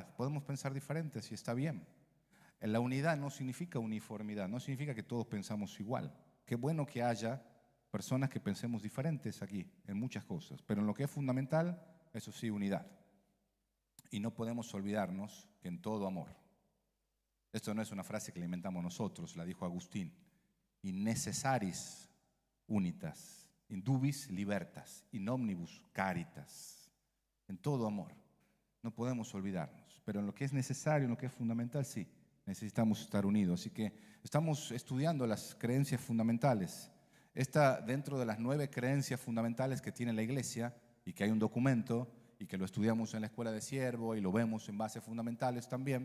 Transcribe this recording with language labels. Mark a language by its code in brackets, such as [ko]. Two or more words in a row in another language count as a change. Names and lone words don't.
[es] Podemos pensar diferentes y está bien. En la unidad no significa uniformidad, no significa que todos pensamos igual. Qué bueno que haya personas que pensemos diferentes aquí en muchas cosas, pero en lo que es fundamental, eso sí, unidad. Y no podemos olvidarnos que en todo amor. Esto no es una frase que la inventamos nosotros, la dijo Agustín. [la] In necessaris unitas, in dubis libertas, in omnibus caritas. [es] En todo amor. No podemos olvidarnos, pero en lo que es necesario, en lo que es fundamental, sí, necesitamos estar unidos. Así que estamos estudiando las creencias fundamentales. Esta, dentro de las 9 creencias fundamentales que tiene la iglesia y que hay un documento y que lo estudiamos en la escuela de siervo y lo vemos en bases fundamentales también.